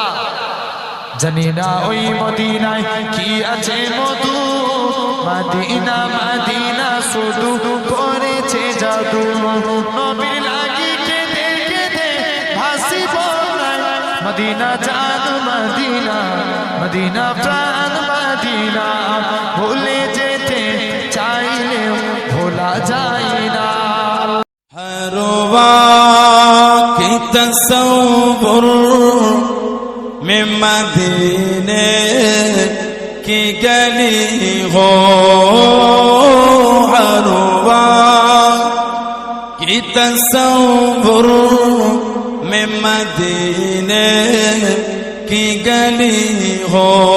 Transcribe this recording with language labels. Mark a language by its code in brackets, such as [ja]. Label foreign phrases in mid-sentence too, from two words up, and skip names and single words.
[bn] জানি না ওই মদিনায় কি আছে মধু, মদিনা মদিনা শুধু করেছে জাদু, নবীর লাগি কেঁদে কেঁদে ভাসিব মদিনা জান মদিনা, মদিনা প্রাণ মদিনা, ভুলে যেতে চাইলেও ভোলা যায় না। [ur] ہر وقت تصور میں مدینے کی گلی ہو، ہر وقت تصور میں مدینے کی گلی ہو،